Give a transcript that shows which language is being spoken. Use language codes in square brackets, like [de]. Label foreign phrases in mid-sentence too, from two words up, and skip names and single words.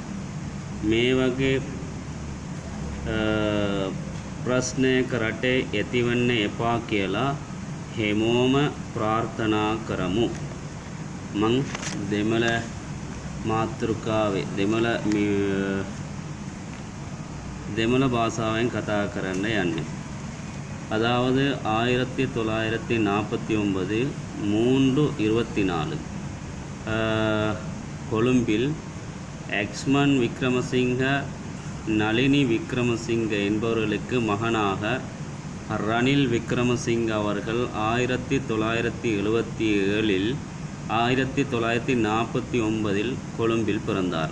[si] මේ වගේ ප්‍රශ්නයක රටේ ඇතිවෙන්න එපා කියලා හැමෝම ප්‍රාර්ථනා කරමු. මං දෙමළ මාතෘකාවේ දෙමළ பாஷாවෙන් කතා කරන්න යන්නේ. [ta] அதாவது 1949 3/24 கொழும்பில் எக்ஸ்மன் விக்ரமசிங்க, நளினி விக்ரமசிங்க என்பவர்களுக்கு மகனாக ரணில் விக்ரமசிங்க அவர்கள் 1977 1949 கொழும்பில் பிறந்தார்.